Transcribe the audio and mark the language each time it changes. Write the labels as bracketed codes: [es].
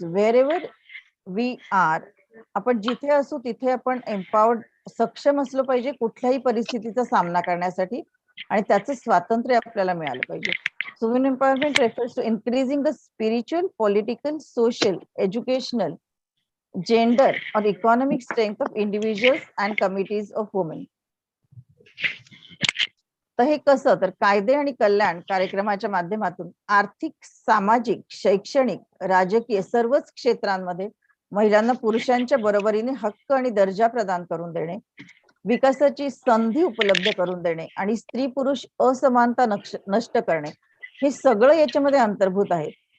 [en] wherever we are, [mr] आपण जिथे असू तिथे आपण एम्पॉवर्ड, सक्षम असलो पाहिजे कुठल्याही परिस्थितीचा सामना करण्यासाठी, आणि त्याचं स्वातंत्र्य आपल्याला मिळालं पाहिजे. [en] So women empowerment refers to increasing the spiritual, political, social, educational, gender or economic strength of individuals and committees of women. [mr] तर हे कसं, तर कायदे आणि कल्याण कार्यक्रमाच्या माध्यमातून आर्थिक, सामाजिक, शैक्षणिक, राजकीय सर्वच क्षेत्रांमध्ये महिलांना पुरुषांच्या बरोबरीने हक्क आणि दर्जा प्रदान करून देणे, विकासाची संधी उपलब्ध करून देणे आणि स्त्री पुरुष असमानता नष्ट करणे, हे सगळं याच्यामध्ये अंतर्भूत आहे.